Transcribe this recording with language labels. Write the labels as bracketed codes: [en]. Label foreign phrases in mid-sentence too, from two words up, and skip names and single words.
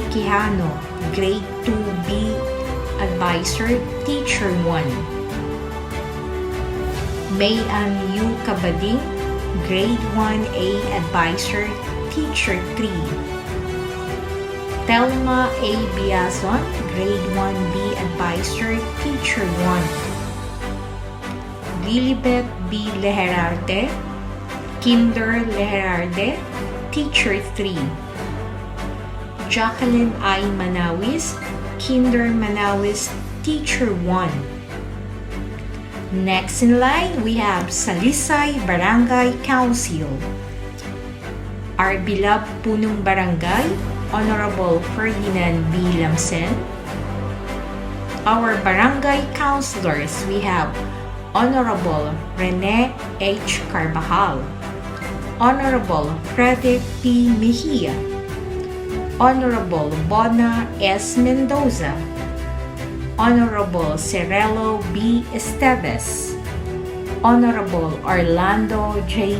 [en] Quijano, Grade 2B Advisor, Teacher 1. Mayan U. Cabading, Grade 1A Advisor, Teacher 3. Telma A. Biazon, Grade 1B Advisor, Teacher 1. Lilibet B. Leherarte, Kinder Leherarte, Teacher 3. Jacqueline I. Manawis, Kinder Manawis, Teacher 1. Next in line, we have Salisay Barangay Council. our beloved [tl] punong barangay, [en] Honorable Ferdinand B. Lamsen. Our barangay councilors, we have Honorable Rene H. Carbajal, Honorable Frederick P. Mejia, Honorable Bona S. Mendoza, Honorable Cirelo B. Esteves, Honorable Orlando J.